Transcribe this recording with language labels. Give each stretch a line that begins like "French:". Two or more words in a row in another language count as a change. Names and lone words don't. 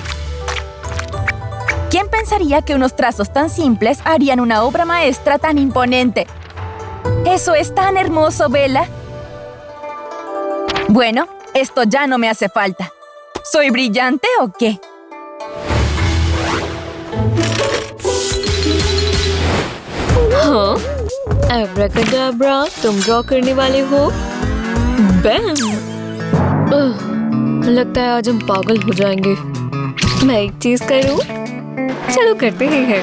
Spanish: ¿Quién pensaría que unos trazos tan simples harían una obra maestra tan imponente? ¡Eso es tan hermoso, Bella! Bueno, esto ya no me hace falta. ¿Soy brillante o qué?
Hindi: हाँ? एब्राकाडाब्रा, तुम ड्रॉ करने वाले हो? बैम! लगता है आज हम पागल हो जाएंगे। मैं एक चीज करूं? चलो करते ही हैं।